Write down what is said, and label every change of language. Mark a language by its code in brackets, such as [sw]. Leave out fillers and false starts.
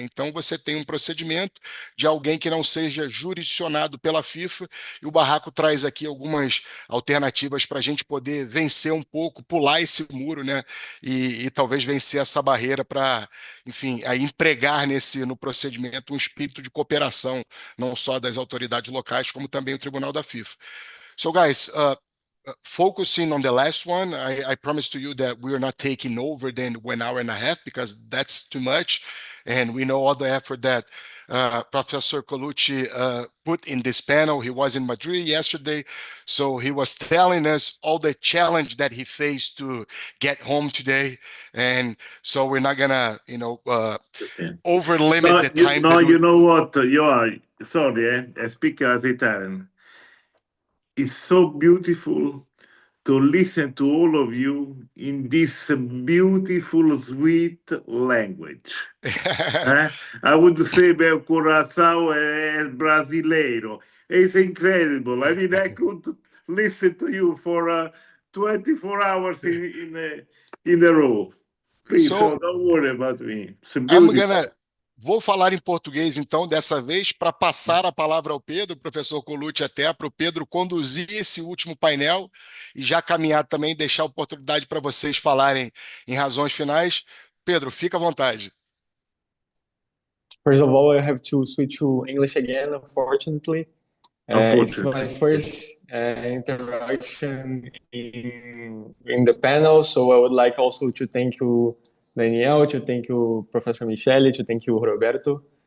[pt] Então você tem um procedimento de alguém que não seja jurisdicionado pela FIFA, e o Barraco traz aqui algumas alternativas para a gente poder vencer um pouco, pular esse muro, né? E talvez vencer essa barreira para, enfim, aí empregar no procedimento um espírito de cooperação, não só das autoridades locais, como também o Tribunal da FIFA. [en] So, guys, focusing on the last one, I promise to you that we are not taking over than 1 hour and a half, because that's too much. And we know all the effort that Professor Colucci put in this panel. He was in Madrid yesterday, so he was telling us all the challenge that he faced to get home today. And so we're not gonna, over limit the time. No, you know what? You are sorry, I speak as Italian. It's so beautiful to listen to all of you in this beautiful, sweet language. I would say [pt] meu coração é brasileiro. [en] It's incredible. I mean, I could listen to you for 24 hours in a row. Please, so don't worry about me. It's beautiful. [pt] Vou falar em português, então, dessa vez, para passar a palavra ao Pedro, professor Colucci, até para o Pedro conduzir esse último painel e já caminhar também, deixar a oportunidade para vocês falarem em razões finais. Pedro, fica à vontade. [en] First of all, I have to switch to English again, unfortunately. It's my first interaction in the panel, so I would like also to thank you, Daniel, to thank you, Professor Michele, to thank you, Roberto.